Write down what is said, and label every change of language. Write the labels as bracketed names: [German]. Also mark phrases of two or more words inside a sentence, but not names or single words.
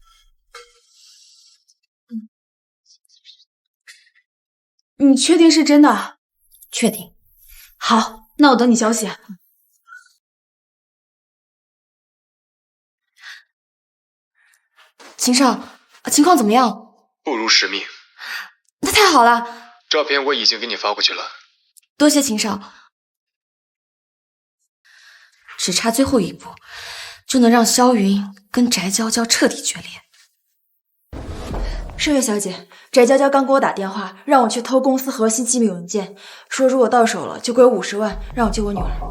[Chinese] 你確定是真的？確定。好，那我等你消息。秦少，情況怎麼樣？不辱使命。那太好了。照片我已經給你發過去了。多謝秦少。只差最後一步，就能讓蕭雲跟翟嬌嬌徹底決裂。盛月小姐，翟嬌嬌剛給我打電話，讓我去偷公司核心機密文件，說如果到手了就給我50萬，讓我救我女兒。